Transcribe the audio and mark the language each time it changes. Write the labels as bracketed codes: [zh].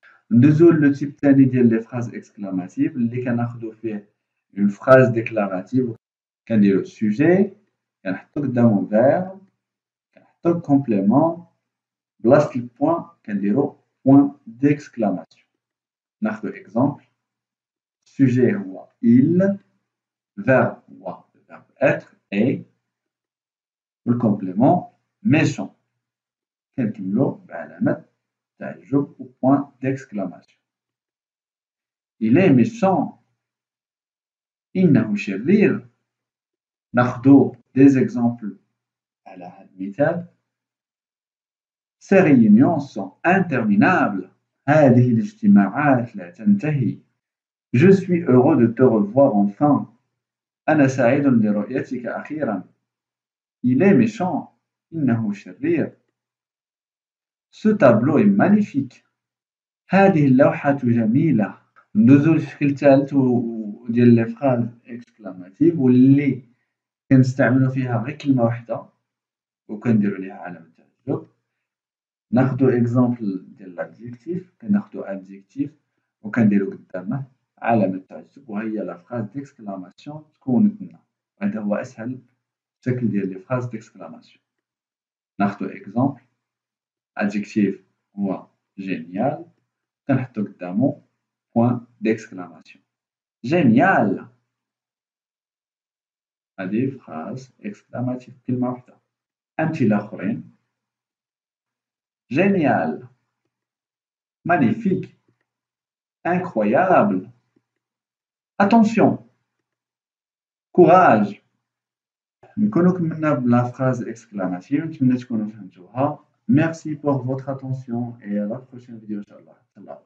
[ar] ندوزو لو تيب تاني ديال لي phrases exclamatives اللي كناخدو فيه une phrase déclarative كنديرو sujet كنحطو قدامو verbe كنحطو complément بلاصة البوان كنديرو point d'exclamation. ناخدو exemple sujet هو il verbe هو verbe être et والcomplément méchant كنكملو بعلامة تعجب و point d'exclamation. [fr] Il est méchant. [ar] إنه شرير. ناخدو des exemples على هذا المثال. [fr] Ces réunions sont interminables. [ar] هذه الاجتماعات لا تنتهي. [fr] Je suis heureux de te revoir enfin. [ar] أنا سعيد لرؤيتك أخيرا. [fr] Il est méchant. [ar] إنه شرير. [fr] Ce tableau est magnifique. [ar] هذه اللوحة جميلة. ندوزو للشكل الثالث ديال لي فراز اكسكلاماتيف واللي كنستعملو فيها غير كلمة واحدة وكنديرو ليها علامة تعجب. ناخدو اكزامبل ديال لادجيكتيف كناخدو ادجيكتيف وكنديرو قدامه علامة تعجب وهي لا فراز ديكسكلاماسيون تكونت لنا. هذا هو أسهل شكل ديال لي فراز ديكسكلاماسيون. ناخدو اكزامبل ادجيكتيف هو جينيال كنحطو قدامو point d'exclamation. Génial. هذه phrase exclamative كلمة واحدة. أمثلة أخرين. Génial. Magnifique. [fr] Incroyable. Attention. Courage. [ar] نكونو كملنا بلا phrase exclamative. نتمنى تكونوا فهمتوها. [fr] Merci pour votre attention et à la prochaine vidéo إن شاء الله.